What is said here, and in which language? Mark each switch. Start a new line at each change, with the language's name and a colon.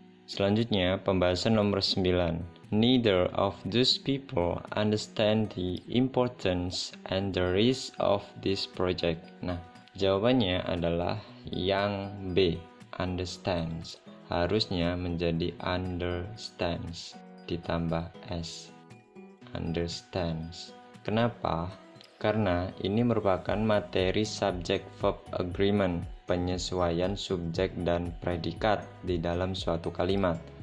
Indonesian: Selanjutnya pembahasan nomor 9.
English: Neither of those people understand the importance and the risk of this project.
Indonesian: Nah, jawabannya adalah yang B, understands. Harusnya menjadi understands ditambah S, understands. Kenapa? Karena ini merupakan materi subject verb agreement, penyesuaian subjek dan predikat di dalam suatu kalimat.